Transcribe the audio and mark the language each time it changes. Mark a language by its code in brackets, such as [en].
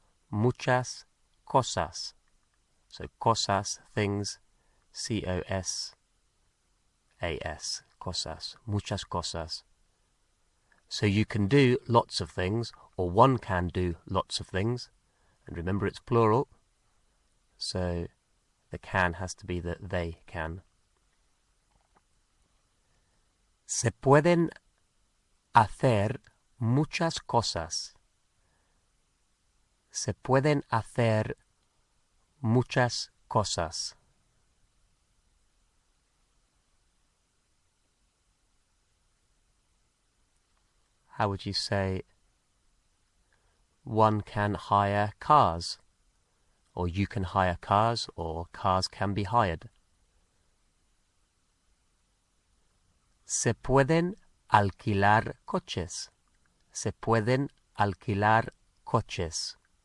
[es] Muchas cosas. So cosas, things, C-O-S-A-S, cosas, muchas cosas. [en] So you can do lots of things, or one can do lots of things. And remember, it's plural, so the can has to be the they can. [es] Se pueden hacer muchas cosas. Se pueden hacer muchas cosas. [en] How would you say one can hire cars? Or you can hire cars, or cars can be hired. [es] Se pueden alquilar coches. Se pueden alquilar coches.